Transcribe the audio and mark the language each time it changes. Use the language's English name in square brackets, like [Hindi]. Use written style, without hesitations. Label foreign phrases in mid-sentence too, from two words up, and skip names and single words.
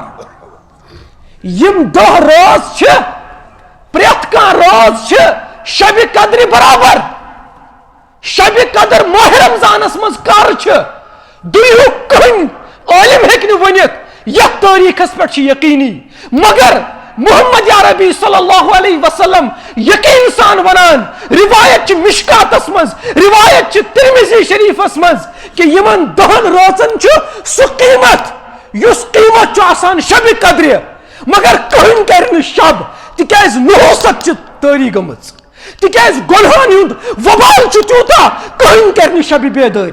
[Kashmiri] یم 10 رٲژ چھ پریت کان رٲژ چھ شب قدر برابر. شب قدر ماہ رمضانس مز کر چھ دنیا کہن عالم ہیکہ ونت یتھ تاریخس پہ یقینی مگر محمد عربی [Arabic] صلی اللہ علیہ وسلم [Kashmiri] یقین سان ونان روایت مشکاتس مز روایت ترمذی شریفس مز کہ یمن 10 رٲژن چھ سہ قیمت یس قیمت چھ آسان شب قدر مگر کہن کر شب تکیاز نحوست چھ تاری گمژ تکیاز گنہان ہند وبال چھ تیوتا کہن کر شب بیداری.